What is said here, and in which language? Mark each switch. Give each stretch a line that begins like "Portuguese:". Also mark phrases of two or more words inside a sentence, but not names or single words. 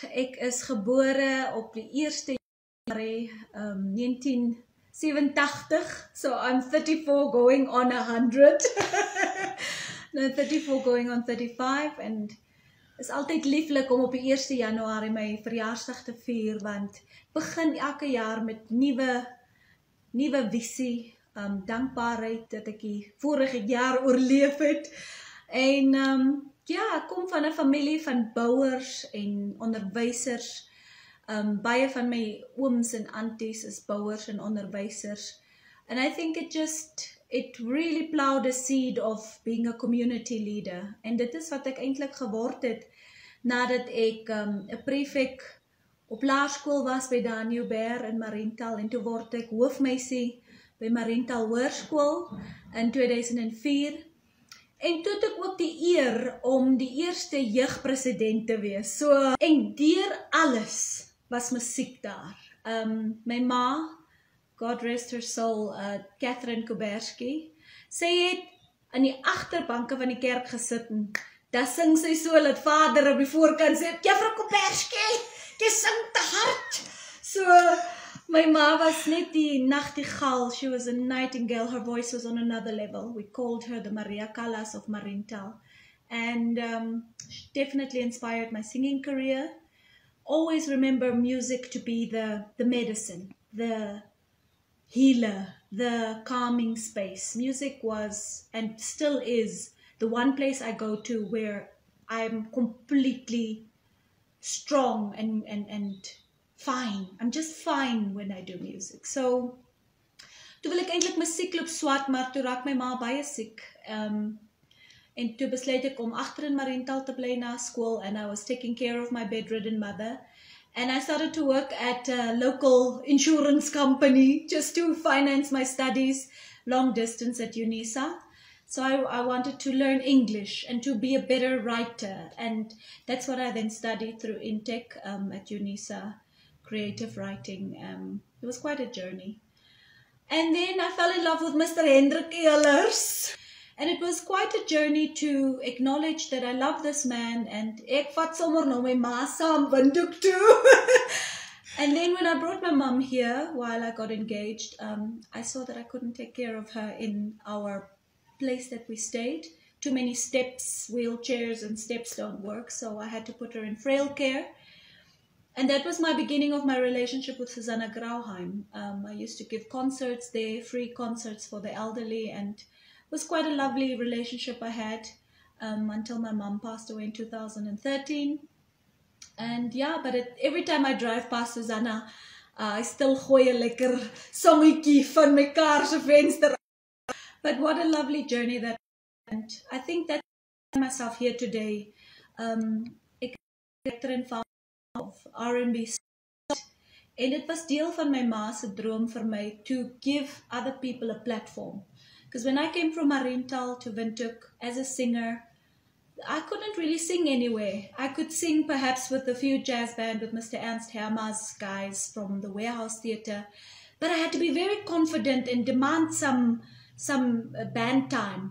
Afrikaans: Ek is gebore op die 1 Januarie 1987.
English: So I'm 34 going on 100. No, 34 going on 35 and
Afrikaans: is altyd lieflik om op die 1 Januarie my verjaarsdag te vier want begin elke jaar met nuwe visie, dankbaarheid dat ek die vorige jaar oorleef het en ja, ek kom van 'n familie van bouers en onderwysers. Baie van my ooms en aunties is bouers en onderwysers.
English: And I think it really plowed a seed of being a community leader.
Afrikaans: En dit is wat ek eintlik geword het nadat ek 'n prefek op laerskool was by Namibian in Mariental en toe word ek hoofmeisie by Mariental Hoërskool in 2004. En toe het ek ook die eer om die eerste jeugpresident te wees. So, en deur alles was musiek daar. My ma,
English: God rest her soul,
Afrikaans: Catherine Kuberski, sy het in die agterbanke van die kerk gesit en daar sing sy so dat vader op die voorkant sê, Juffrou Kuberski, jy sing te hard. So, my ma was net die nachtigaal.
English: She was a nightingale. Her voice was on another level. We called her the Maria Callas of Mariental. And she definitely inspired my singing career. Always remember music to be the medicine, the healer, the calming space. Music was and still is the one place I go to where I'm completely strong and fine. I'm just fine when I do music. So,
Afrikaans: toe wil ek eintlik musiek loop swat, maar toe raak my ma baie siek. En toe besluit ek om agter in Mariental te bly na skool
English: and I was taking care of my bedridden mother. And I started to work at a local insurance company just to finance my studies, long distance at UNISA. So I wanted to learn English and to be a better writer. And that's what I then studied through Intech at UNISA. Creative writing. It was quite a journey. And then I fell in love with Mr. Hendrik Ehlers. And it was quite a journey to acknowledge that I love this man and
Afrikaans: ek vat sommer nou my ma saam Windhoek toe.
English: And then when I brought my mum here while I got engaged, I saw that I couldn't take care of her in our place that we stayed. Too many steps, wheelchairs and steps don't work, so I had to put her in frail care. And that was my beginning of my relationship with Susanna Grauheim. I used to give concerts there, free concerts for the elderly, and it was quite a lovely relationship I had until my mom passed away in 2013. And yeah, but every time I drive past Susanna, I still
Afrikaans: gooi 'n lekker songetjie van my kar se venster.
English: But what a lovely journey that, and I think that I find myself here today.
Afrikaans: Ek director en of R&B,
English: and it was
Afrikaans: deel van my ma se droom vir my
English: to give other people a platform. Because when I came from Mariental to Windhoek as a singer, I couldn't really sing anywhere. I could sing perhaps with a few jazz band with Mr. Ernst Herma's guys from the Warehouse Theatre, but I had to be very confident and demand some band time.